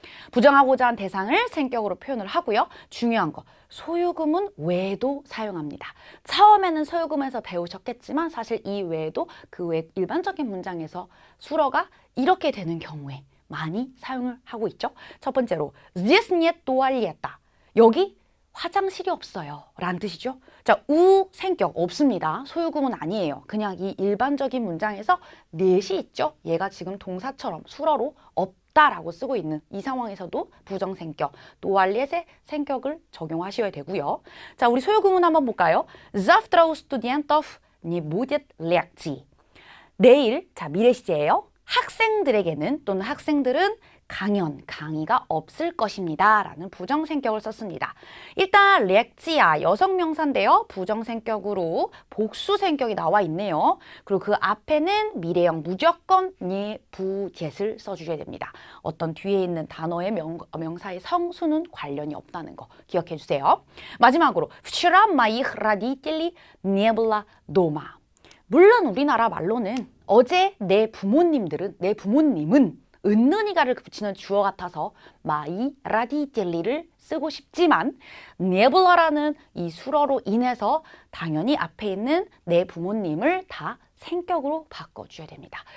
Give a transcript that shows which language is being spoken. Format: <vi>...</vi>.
<ko>부정하고자 한 대상을 생격으로 표현을 하고요. 중요한 거, 소유구문 외에도 사용합니다. 처음에는 소유구문에서 배우셨겠지만 사실 이 외에도 그 외 일반적인 문장에서 수어가 이렇게 되는 경우에 많이 사용을 하고 있죠. 첫 번째로</ko> <ru>здесь нет туалета.</ru> <ko>여기 화장실이 없어요 라는 뜻이죠. 자, 생격 없습니다. 소유구문 아니에요. 그냥 이 일반적인 문장에서 net이 있죠. 얘가 지금 동사처럼 수어로 없다라고 쓰고 있는 이 상황에서도 부정생격, туалет의 생격을 적용하셔야 되고요. 자, 우리 소유구문 한번 볼까요?</ko> <ru>Завтра у студентов не будет лекций.</ru> <ko>내일, 자, 미래 시제예요. 학생들에게는 또는 학생들은 강의가 없을 것입니다. 라는 부정생격을 썼습니다. 일단 렉지아 여성명사인데요. 부정생격으로 복수생격이 나와 있네요. 그리고 그 앞에는 미래형 무조건 니부젯을 써주셔야 됩니다. 어떤 뒤에 있는 단어의 명사의 성수는 관련이 없다는 거 기억해 주세요. 마지막으로</ko> <ru>Вчера моих родителей не было дома.</ru> <ko>물론 우리나라 말로는 어제 내 부모님은 은는이가를 붙이는 주어 같아서 마이 라디젤리를 쓰고 싶지만 네블라라는 이 수어로 인해서 당연히 앞에 있는 내 부모님을 다 생격으로 바꿔줘야 됩니다.</ko>